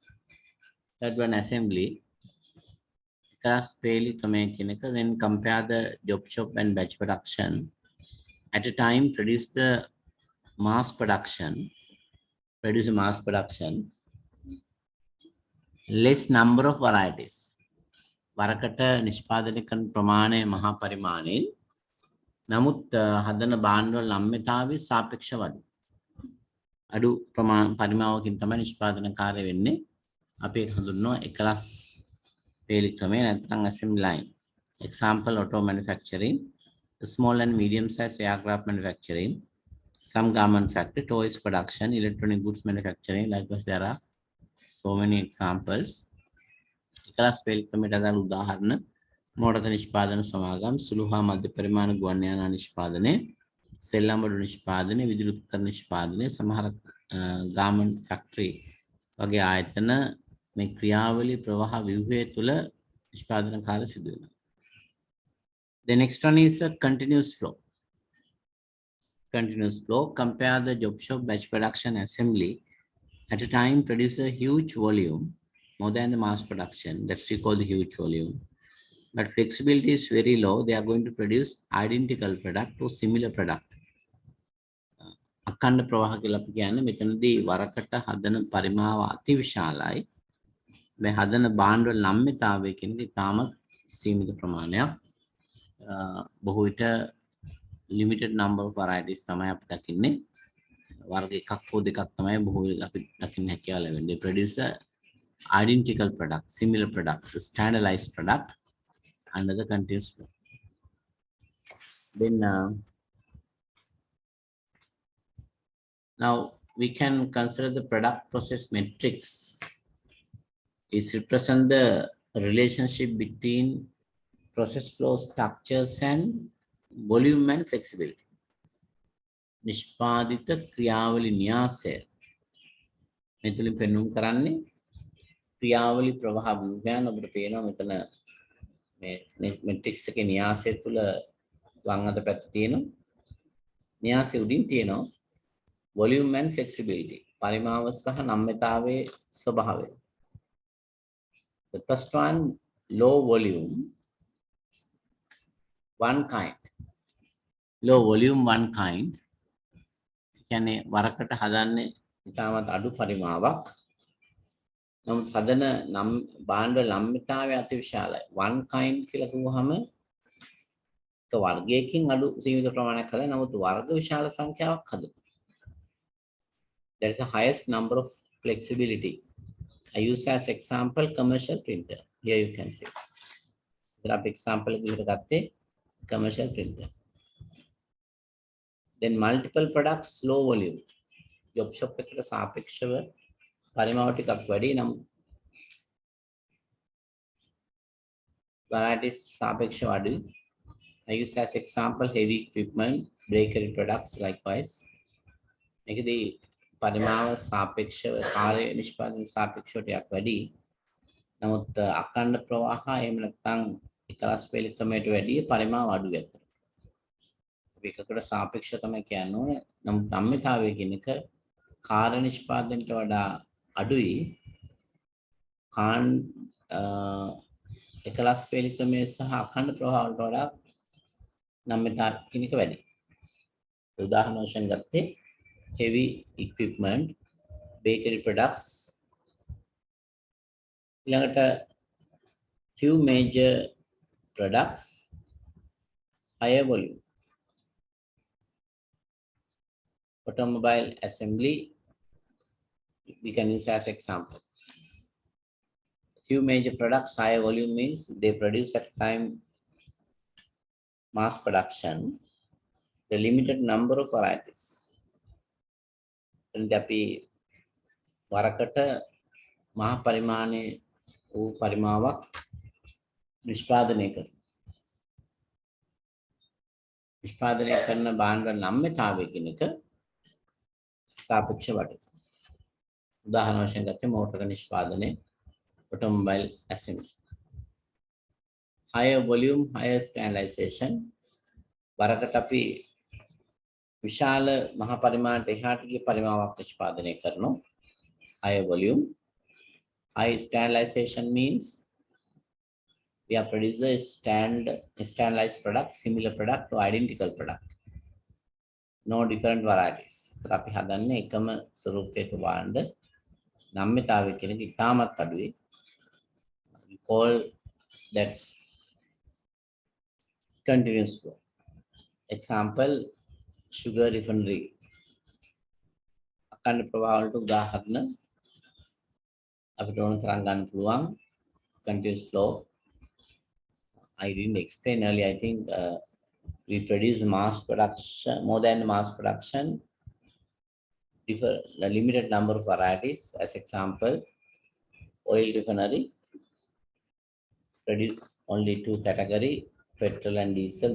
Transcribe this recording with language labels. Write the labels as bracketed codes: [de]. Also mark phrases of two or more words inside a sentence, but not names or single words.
[en] Class fairly then compare the job shop and batch production. At a time, produce a mass production, less number of varieties. [si] වරකට නිෂ්පාදනය කරන ප්‍රමාණය මහා පරිමාණයෙන් නමුත් හදන භාණ්ඩවල නම්‍යතාවය සාපේක්ෂව අඩු පරිමාණකින් තමයි නිෂ්පාදනකාරය වෙන්නේ. අපි ඒක හඳුන්වනවා එකලස් වේලි ක්‍රමය නැත්නම් [en] assembly line. Example, auto manufacturing, small and medium size aircraft manufacturing, some garment factory, toys production, electronic goods manufacturing. Likewise, there are so many examples. [si] එකලස් වේලි ක්‍රමයට අදාළ උදාහරණ මෝටර නිෂ්පාදන සමාගම්, සුළු හා මධ්‍ය පරිමාණ ගුවන් යාන නිෂ්පාදනය, සෙල්ලම් බඩු නිෂ්පාදනය, විදුලි උපකරණ නිෂ්පාදනය, සමහර [en] garment factory [si] වගේ ආයතන මේ ක්‍රියාවලිය ප්‍රවාහ ව්‍යුහය තුළ නිෂ්පාදන කාර්ය සිදු වෙනවා. [en] The next one is a continuous flow. Compare the job shop batch production assembly at a time produce a huge volume more than the mass production. That's we call the huge volume. But flexibility is very low. They are going to produce identical product or similar product. [si] අඛණ්ඩ ප්‍රවාහ කියලා අපි කියන්නේ මෙතනදී වරකට හදන පරිමාව අතිවිශාලයි. මේ හදන භාණ්ඩවල නම්‍යතාවය කියන්නේ ඉතාමත් සීමිත ප්‍රමාණයක්. බොහෝ විට [en] limited number of varieties [si] තමයි අපි දකින්නේ. වර්ග එකක් හෝ දෙකක් තමයි බොහෝ විට අපි දකින්න හැකියාව ලැබෙන්නේ. [en] They produce a identical product, similar product, standardized product under the continuous flow. Then now we can consider the product process matrix. It represents the relationship between process flow structures and volume and flexibility. [si] නිෂ්පාදිත ක්‍රියාවලි න්‍යාසය මෙතුලින් පෙන්වුම් කරන්නේ ක්‍රියාවලි ප්‍රවාහ ව්‍යුහයන් අපිට පේනවා මෙතන මේ මැට්‍රික්ස් එකේ න්‍යාසය තුල වම් අත පැත්ත තියෙනවා. න්‍යාසය උඩින් තියෙනවා [en] volume and flexibility. [si] පරිමාව සහ නම්‍යතාවයේ ස්වභාවය. [en] The first one, low volume, one kind. Low volume, one kind. [si] කියන්නේ වරකට හදන්නේ ඉතාමත් අඩු පරිමාවක්. නමුත් හදන භාණ්ඩ නම්‍යතාවය අතිවිශාලයි. [en] one kind [si] කියලා කිව්වහම එක වර්ගයකින් අඩු සීමිත ප්‍රමාණයක් හදලා නමුත් වර්ග විශාල සංඛ්‍යාවක් හදනවා. [en] There is a highest number of flexibility. I use as example commercial printer. Here you can see. There are example commercial printer. Then multiple products, low volume. Job shop [si] එකට සාපේක්ෂව පරිමාව ටිකක් වැඩි නම් varieties සාපේක්ෂව අඩුයි. [en] I use as example heavy equipment, bakery products likewise. [si] මේකදී පරිමාව සාපේක්ෂව කාර්ය නිෂ්පාදන සාපේක්ෂව ටිකක් වැඩි. නමුත් අඛණ්ඩ ප්‍රවාහ එහෙම නැත්නම් එකලස් වේලි ක්‍රමයට වැඩි පරිමාව අඩු වෙනවා. අපි එකකට සාපේක්ෂව තමයි කියන්නේ. නමුත් නම්‍යතාවය කියන එක කාර්ය නිෂ්පාදනයට වඩා අඩුයි. එකලස් වේලි ක්‍රමයේ සහ අඛණ්ඩ ප්‍රවාහ වලට වඩා නම්‍යතාවය කියන එක වැඩි. උදාහරණ වශයෙන් ගත්තේ [en] heavy equipment, bakery products. Few major products, higher volume. Automobile assembly, we can use as example. Few major products, higher volume means they produce at time mass production, the limited number of varieties. [si] අපි වරකට මහා පරිමාණයේ වූ පරිමාවක් නිෂ්පාදනය කරනවා. නිෂ්පාදනය කරන භාණ්ඩ නම්‍යතාවය කියන එක සාපේක්ෂ වටේ. උදාහරණ වශයෙන් ගත්තේ මෝටර නිෂ්පාදනය, [en] automobile assembly. Higher volume, higher standardization. [si] වරකට අපි විශාල මහා පරිමාණයට එහාට ගිය පරිමාවක් නිෂ්පාදනය කරනවා. [en] higher volume. High standardization means we have produced a standardized product, similar product to identical product. No different varieties. [si] අපි හදන්නේ එකම ස්වරූපයක වාණ්ඩ නම්‍යතාවය කියන එක ඉතාමත් අඩුයි. [en] We call that continuous flow. Example, sugar refinery. [si] අකණ්ඩ ප්‍රවාහ වලට උදාහරණ අපිට ඕන තරම් ගන්න පුළුවන්. [en] Continuous flow. I didn't explain earlier. I think we produce mass production, more than mass production, a limited number of varieties. As example, oil refinery produce only two category, petrol and diesel.